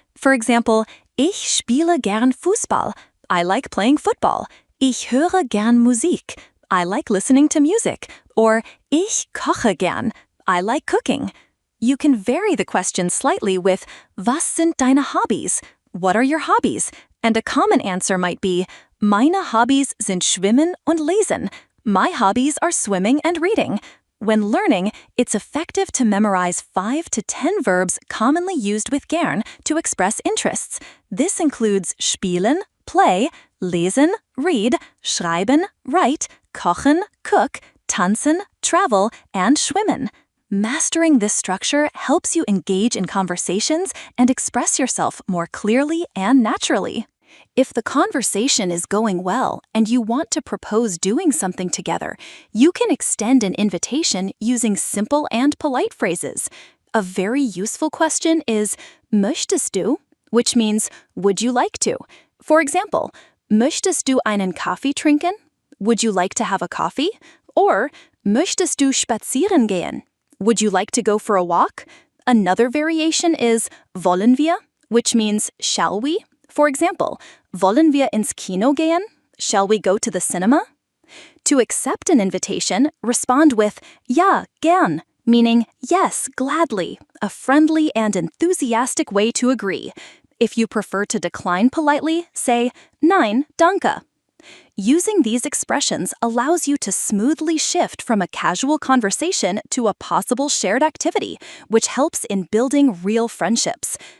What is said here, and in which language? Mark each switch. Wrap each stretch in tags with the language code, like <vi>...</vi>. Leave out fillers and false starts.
<en>For example,</en> <de>Ich spiele gern Fußball.</de> <en>I like playing football.</en> <de>Ich höre gern Musik.</de> <en>I like listening to music. Or</en> <de>Ich koche gern.</de> <en>I like cooking. You can vary the question slightly with</en> <de>Was sind deine Hobbies?</de> <en>What are your hobbies? And a common answer might be</en> <de>Meine Hobbys sind Schwimmen und Lesen.</de> <en>My hobbies are swimming and reading. When learning, it's effective to memorize 5 to 10 verbs commonly used with gern to express interests. This includes spielen, play, lesen, read, schreiben, write, kochen, cook, tanzen, travel, and schwimmen. Mastering this structure helps you engage in conversations and express yourself more clearly and naturally. If the conversation is going well and you want to propose doing something together, you can extend an invitation using simple and polite phrases. A very useful question is</en> <de>Möchtest du?</de> <en>Which means, would you like to? For example,</en> <de>Möchtest du einen Kaffee trinken?</de> <en>Would you like to have a coffee? Or</en> <de>möchtest du spazieren gehen?</de> <en>Would you like to go for a walk? Another variation is</en> <de>wollen wir,</de> <en>which means shall we? For example,</en> <de>wollen wir ins Kino gehen?</de> <en>Shall we go to the cinema? To accept an invitation, respond with</en> <de>ja, gern,</de> <en>meaning yes, gladly, a friendly and enthusiastic way to agree. If you prefer to decline politely, say</en> <de>nein, danke.</de> <en>Using these expressions allows you to smoothly shift from a casual conversation to a possible shared activity, which helps in building real friendships.</en>